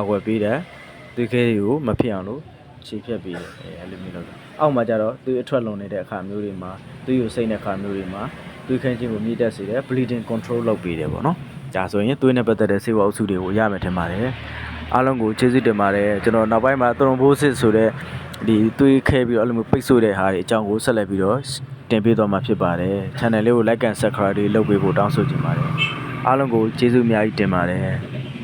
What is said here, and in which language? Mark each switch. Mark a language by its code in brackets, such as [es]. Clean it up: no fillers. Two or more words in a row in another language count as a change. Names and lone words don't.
[my] ကွယ်ပေးတယ်သွေးခဲတွေကိုမဖြစ်အောင်လို့ခြေဖြတ်ပေးတယ်အဲ့လိုမျိုးလုပ်တယ်အောက်မှာကျတော့သွေးအထွက်လွန်နေတဲ့အခါမျိုးတွေမှာသွေးကိုစိမ့်တဲ့အခါမျိုးတွေမှာသွေးခဲခြင်းကိုမြင့်တက်စေတယ် [en] bleeding control [my] လုပ်ပေးတယ်ပေါ့နော်ဒါဆိုရင်သွေးနဲ့ပတ်သက်တဲ့ဆေးဝါးအုပ်စုတွေကိုရမယ်ထင်ပါတယ်အားလုံးကိုကျေးဇူးတင်ပါတယ်ကျွန်တော်နောက်ပိုင်းမှာ thrombosis ဆိုတဲ့ဒီသွေးခဲပြီးတော့အဲ့လိုမျိုးပိတ်ဆို့တဲ့ဟာတွေအကြောင်းကိုဆက်လက်ပြီးတော့တင်ပေးသွားမှာဖြစ်ပါတယ် channel လေးကို [en] like and subscribe [my] လေးလုပ်ပေးဖို့တောင်းဆိုချင်ပါတယ်အားလုံးကိုကျေးဇူးအများကြီးတင်ပါတယ်